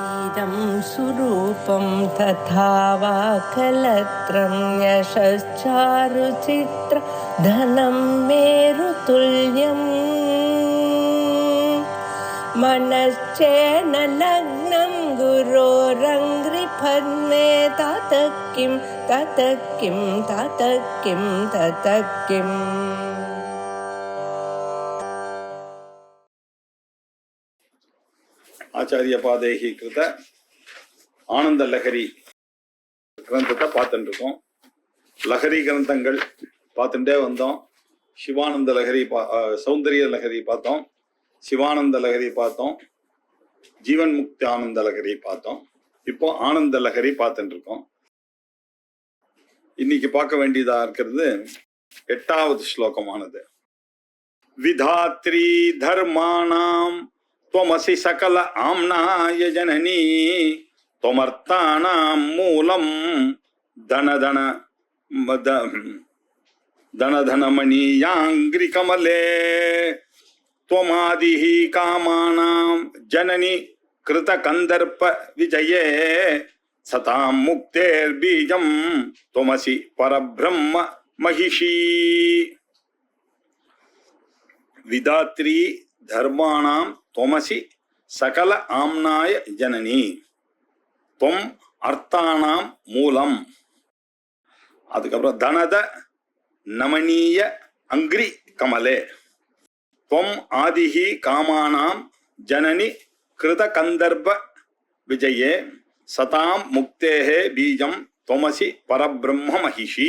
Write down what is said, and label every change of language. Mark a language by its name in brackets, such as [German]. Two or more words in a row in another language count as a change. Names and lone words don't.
[Sanskrit] इदं सुरूपं तथा वा कलत्रं यशश्चारुचित्र धनं मेरुतुल्यम् मनश्चेन लग्नं गुरोरङ्घ्रिपद्मे ततः किं ततः किं ततः किं ततः किम् [Tamil] ஆச்சாரிய பாதேகி கிருத ஆனந்த லஹரி கிரந்தத்தை பார்த்துட்டு இருக்கோம். லஹரி கிரந்தங்கள் பார்த்துட்டே வந்தோம். சிவானந்த லஹரி சௌந்தரிய லஹரி பார்த்தோம், சிவானந்த லஹரி பார்த்தோம், ஜீவன் முக்தி ஆனந்த லஹரி பார்த்தோம். இப்போ ஆனந்த லஹரி பார்த்துட்டு இருக்கோம். இன்னைக்கு பார்க்க வேண்டியதா இருக்கிறது 8வது ஸ்லோகமானது. [Sanskrit] विधात्री धर्माणाम् त्वमसि सकल आम्नाय जननी त्वमर्थानां मूलं धनधनमणीयाङ्घ्रिकमले त्वमादिः कामानां जननी कृतकन्दर्प विजये सतां मुक्तेर्बीजं त्वमसि परब्रह्म महिषी. विधात्री धर्माणां त्वमसि सकल आम्नाय जननी त्वम अर्थानां मूலம். அதுக்கப்புறம் धनद नमनीय अङ्घ्रि कमले त्वम आदिः कामानां जननी कृत कन्दर्प विजये सतां मुक्तेः बीजम् त्वमसि परब्रह्म महिषी.